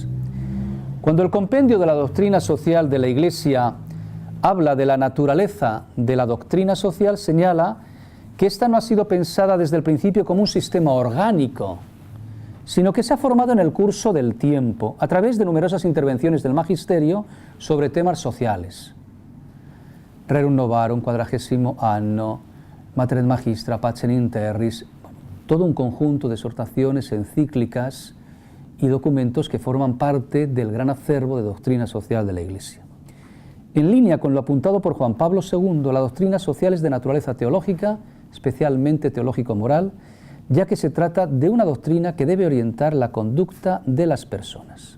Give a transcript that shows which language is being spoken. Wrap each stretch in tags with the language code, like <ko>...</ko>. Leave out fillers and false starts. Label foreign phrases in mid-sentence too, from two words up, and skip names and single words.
<es>Cuando el compendio de la doctrina social de la Iglesia habla de la naturaleza de la doctrina social, señala que ésta no ha sido pensada desde el principio como un sistema orgánico, sino que se ha formado en el curso del tiempo, a través de numerosas intervenciones del magisterio sobre temas sociales. Rerum Novarum, 40º anno, Mater et Magistra, Pacem in Terris, todo un conjunto de exhortaciones, encíclicas y documentos que forman parte del gran acervo de doctrina social de la Iglesia. En línea con lo apuntado por Juan Pablo II, la doctrina social es de naturaleza teológica, especialmente teológico-moral, ya que se trata de una doctrina que debe orientar la conducta de las personas.</es>